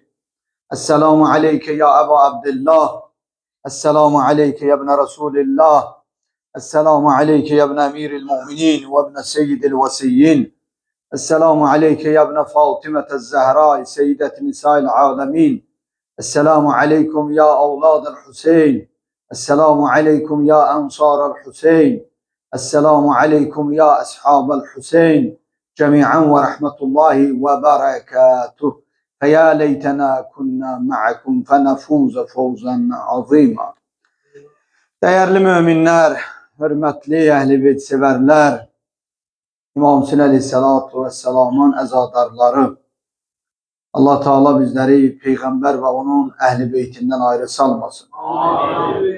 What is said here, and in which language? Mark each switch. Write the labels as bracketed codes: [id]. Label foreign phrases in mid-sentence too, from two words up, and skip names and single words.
[ar] السلام عليك يا أبا عبد الله، السلام عليك يا ابن رسول الله، السلام عليك يا ابن أمير المؤمنين وابن سيد الوصيين، السلام عليك يا ابن فاطمة الزهراء سيدة نساء العالمين، السلام عليكم يا أولاد الحسين، السلام عليكم يا أنصار الحسين، السلام عليكم يا أصحاب الحسين جميعا ورحمة الله وبركاته. فيا ليتنا كنا معكم فنفوز فوزا عظيما. [tr] Değerli müminler, hürmetli ehl-i beyt severler, İmam Hüseyin Aleyhisselatu Vesselam'ın əzadarları, Allah Teala bizleri Peygamber ve onun ehl-i beytinden ayrı salmasın. Amin.